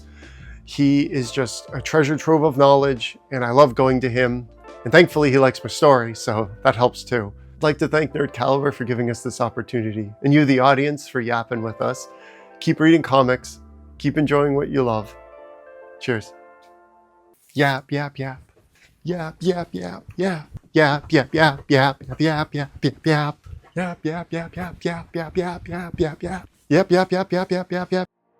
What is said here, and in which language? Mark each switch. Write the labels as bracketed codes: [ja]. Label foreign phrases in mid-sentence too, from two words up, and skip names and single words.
[en] He is just a treasure trove of knowledge, and I love going to him. And thankfully he likes my story, so that helps too. I'd like to thank Nerd Caliber for giving us this opportunity, and you, the audience, for yapping with us. Keep reading comics. Keep enjoying what you love. Cheers. Yap, yap, yap. Yap, yap, yap, yap. Yap, yap, yap, yap, yap, yap, yap, yap, yap. Yap, yap, yap, yap, yap, yap, yap, yap, yap, yap. Yep.